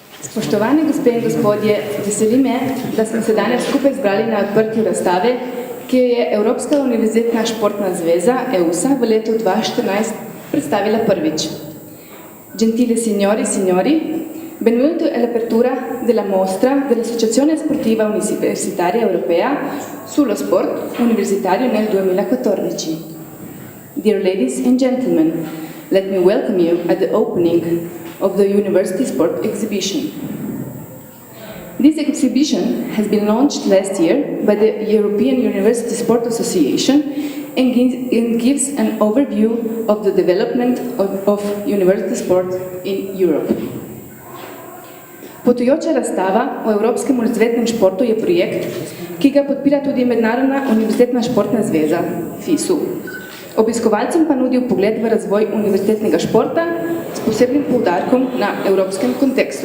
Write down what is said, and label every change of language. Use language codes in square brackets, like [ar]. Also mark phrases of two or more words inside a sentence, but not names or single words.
[sl] Spoštovani gospe in gospodje, veseli me, da smo se danes skupaj zbrali na odprtju razstave, ki jo je Evropska univerzitetna športna zveza EUSA v letu 2014 predstavila prvič. [it] Gentili signori e signori, benvenuto all'apertura della mostra dell'Associazione Sportiva Universitaria Europea sullo sport universitario nel 2014. [en] Dear ladies and gentlemen, let me welcome you at the opening of the University Sport Exhibition. This exhibition has been launched last year by the European University Sport Association and gives an overview of the development of university sport in Europe. [sl] Potujoča razstava o Evropskem univerzitetnem športu je projekt, ki ga podpira tudi Mednarodna univerzitetna športna zveza, FISU. Obiskovalcem pa nudi vpogled v razvoj univerzitetnega športa s posebnim poudarkom na evropskem kontekstu.